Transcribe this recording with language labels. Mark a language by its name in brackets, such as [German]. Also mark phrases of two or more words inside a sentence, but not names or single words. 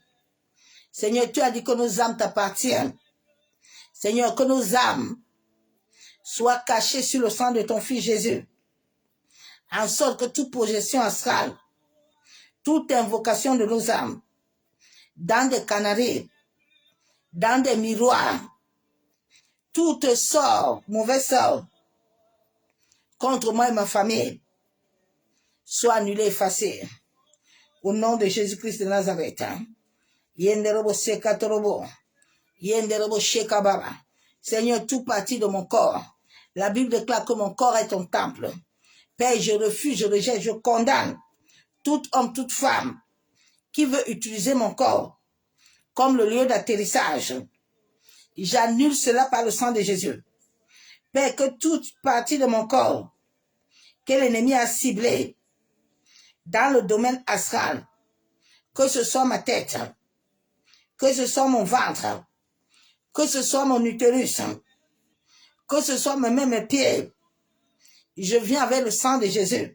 [French] Seigneur, tu as dit que nos âmes t'appartiennent. Seigneur, que nos âmes soient cachées sur le sang de ton Fils Jésus, en sorte que toute projection astrale, toute invocation de nos âmes, dans des canaries, dans des miroirs, tout sort, mauvais sort, contre moi et ma famille, soit annulé, effacé. Au nom de Jésus-Christ de Nazareth. Yenderebo sekatorobo, yenderebo shekababa. Seigneur, tout parti de mon corps, La Bible déclare que mon corps est ton temple. Père, je refuse, je rejette, je condamne tout homme, toute femme qui veut utiliser mon corps comme le lieu d'atterrissage. J'annule cela par le sang de Jésus. Père, que toute partie de mon corps que l'ennemi a ciblée dans le domaine astral, que ce soit ma tête, que ce soit mon ventre, que ce soit mon utérus, que ce soit même mes pieds, je viens avec le sang de Jésus.